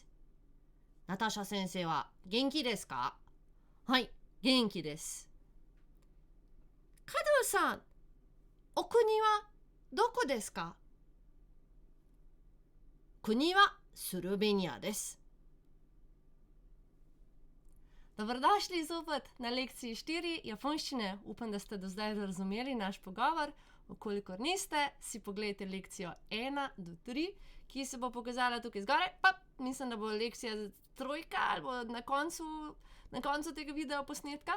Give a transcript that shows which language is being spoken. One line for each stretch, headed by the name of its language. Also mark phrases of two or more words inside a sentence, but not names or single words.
Japanese: ナターシャ先生は元気ですか？はい、元気です。カドウェルさん、お国はどこですか？国はスロベニアです。
Slovenian: Dobrodošli zopet na lekciji 4 japonščine. Upam, da ste do zdaj razumeli naš pogovor. Vkolikor niste, si pogledajte lekcijo 1 do 3, ki se bo pokazala tukaj zgoraj. Pa mislim, da bo lekcija 3 ali bo na koncu tega video posnetka.